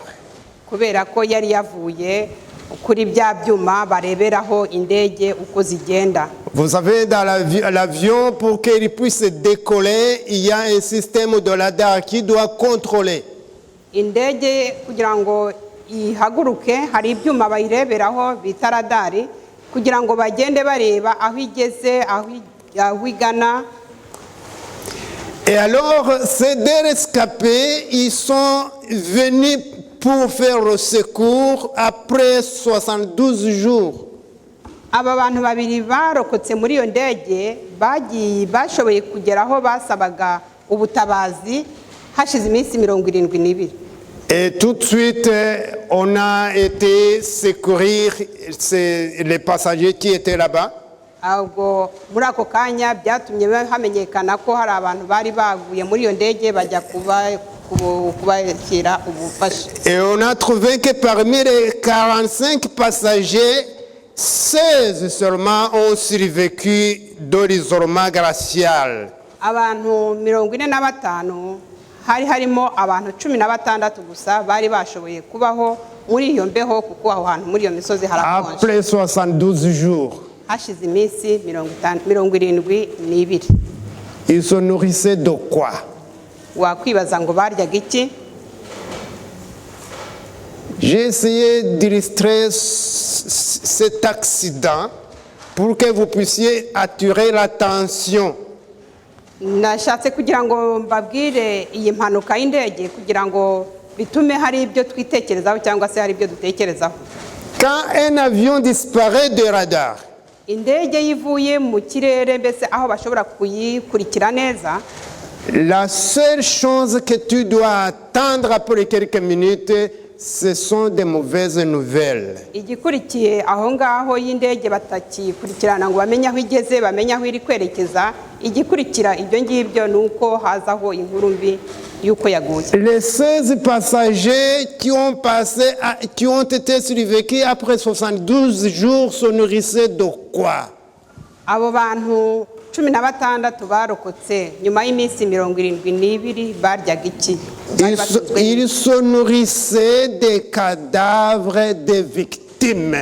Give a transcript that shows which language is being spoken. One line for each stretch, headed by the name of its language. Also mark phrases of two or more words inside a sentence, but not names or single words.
Kinyarwanda: Kubera ko yari yavuye kuri bya byuma bareberaho indege uko zigenda.
French: Vous savez, dans l'avion, pour qu'il puisse décoller, il y a un système de radar qui doit contrôler.
Kinyarwanda: Indege kugira ngo ihaguruke hari ibyuma bayireberaho bita radari kugira ngo bagende bareba aho igeze aho igana.
French: Et alors, ces deux rescapés, ils sont venus pour faire le secours après 72 jours.
Kinyarwanda: Aba bantu babiri barokotse muri iyo ndege bashoboye kugeraho basabaga ubutabazi hashize iminsi 72.
French: Et tout de suite, on a été secourir les passagers qui étaient là-bas.
Kinyarwanda: Ahubwo muri ako kanya byatumye hamenyekana ko hari abantu bari baguye muri iyo ndege bajya kubashyira ubufasha.
French: Et on a trouvé que parmi les 45 passagers, 16 seulement ont survécu de l'isolement glacial.
Kinyarwanda: Abantu 45 hari harimo abantu 16 gusa bari bashoboye kubaho muri iyo mbeho kuko aho hantu muri iyo misozi harakonje.
French: Après 72 jours.
Kinyarwanda: Hashize iminsi 72.
French: Ils se nourrissaient de quoi?
Kinyarwanda: Wakwibaza ngo baryaga iki?
French: J'ai essayé d'illustrer cet accident pour que vous puissiez attirer l'attention.
Kinyarwanda: Nashatse kugira ngo mbabwire iyi mpanuka y'indege kugira ngo bitume hari ibyo twitekerezaho cyangwa se hari ibyo dutekerezaho.
French: Quand un avion disparaît des radars,
Kinyarwanda: indege yivuye mu kirere mbese aho bashobora kuyikurikira neza,
French: la seule chose que tu dois attendre après quelques minutes, ce sont des mauvaises nouvelles.
Kinyarwanda: Igikurikiye aho ngaho y'indege batakikurikirana ngo bamenye aho igeze, bamenye aho iri kwerekeza, igikurikira ibyo ngibyo nuko hazaho inkuru mbi yuko yaguye.
French: Les 16 passagers qui ont été survécus après 72 jours se nourrissaient de quoi?
Kinyarwanda: Abo bantu 16 barokotse nyuma y'iminsi 72 baryaga iki?
French: Ils se nourrissaient des cadavres des victimes.